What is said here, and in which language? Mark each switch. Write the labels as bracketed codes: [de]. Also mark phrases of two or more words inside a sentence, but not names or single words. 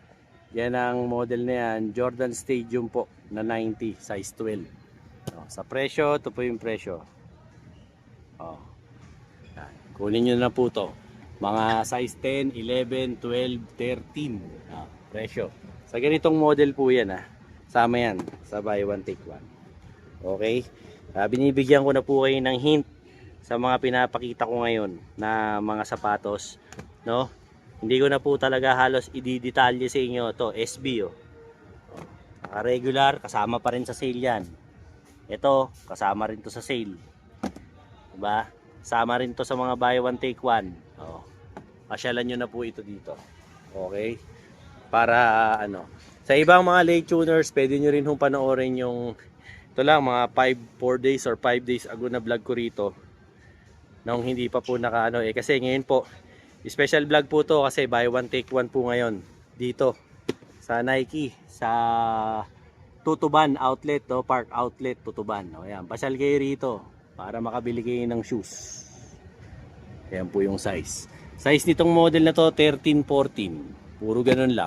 [tl] Yan ang model na yan, Jordan Stadium po na 90, size 12. Sa presyo, ito po yung presyo. Yan. Kunin nyo na po to. Mga size 10, 11, 12, 13. Presyo. Sa ganitong model po yan Sama yan sa [en] buy one take one. [tl] Okay? Binibigyan ko na po kayo ng hint sa mga pinapakita ko ngayon na mga sapatos, no? Hindi ko na po talaga halos i-detalye sa inyo to, SB oh. Regular, kasama pa rin sa sale yan. Ito, kasama rin to sa sale. Diba? Sama rin to sa mga [en] buy one take one. [tl] Oh. Pasyalan nyo na po ito dito. Okay? Para ano, sa ibang mga [en] late tuners, [tl] pwede nyo rin hong panoorin yung ito lang, mga [en] 4 days or 5 days ago [tl] na vlog ko rito. Nung hindi pa po nakaano kasi ngayon po, special vlog po to kasi [en] buy one take one [tl] po ngayon dito sa Nike sa Tutuban outlet, no? Park outlet Tutuban. O ayan, pasyal kayo rito para makabili kayo ng shoes. Ayan po yung size. Size nitong model na to 13-14. Puro ganun lang.